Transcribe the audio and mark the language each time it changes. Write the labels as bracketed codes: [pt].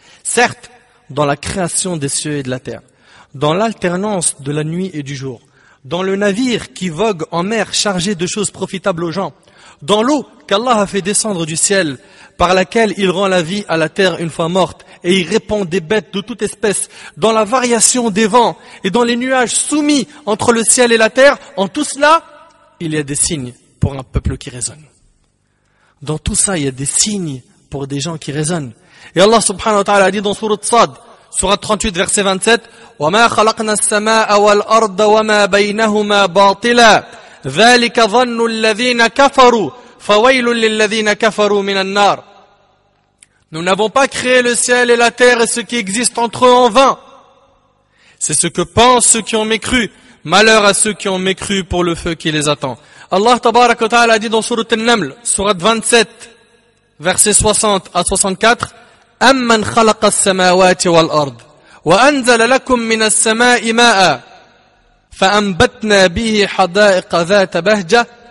[fr] Certes, dans la création des cieux et de la terre, dans l'alternance de la nuit et du jour, dans le navire qui vogue en mer chargé de choses profitables aux gens, dans l'eau qu'Allah a fait descendre du ciel, par laquelle il rend la vie à la terre une fois morte, et il répand des bêtes de toute espèce, dans la variation des vents, et dans les nuages soumis entre le ciel et la terre, en tout cela, il y a des signes pour un peuple qui raisonne. Dans tout ça, il y a des signes pour des gens qui raisonnent. Et Allah subhanahu wa ta'ala a dit dans Surat Sad, Surat 38, verset 27, [ar] وَمَا خَلَقْنَا السَّمَاءَ وَالْأَرْضَ وَمَا بَيْنَهُمَا بَاطِلًا ذَلِكَ ظَنُّ الَّذِينَ كَفَرُوا فَوَيْلٌ لِلَّذِينَ كَفَرُوا مِنَ النَّارِ. [fr] Nous n'avons pas créé le ciel et la terre et ce qui existe entre eux en vain. C'est ce que pensent ceux qui ont mécru. Malheur à ceux qui ont mécru pour le feu qui les attend. Allah tabarak wa ta'ala a dit dans Surat An-Naml, Surat 27, versets 60 à 64, [ar] أَمَّنْ خَلَقَ السَّمَاوَاتِ وَالْأَرْضِ وَأَنزَلَ لَكُم مِّنَ السَّمَاءِ مَاءً فَأَنبَتْنَا بِهِ حَدَائِقَ ذَاتَ بَهْجَةٍ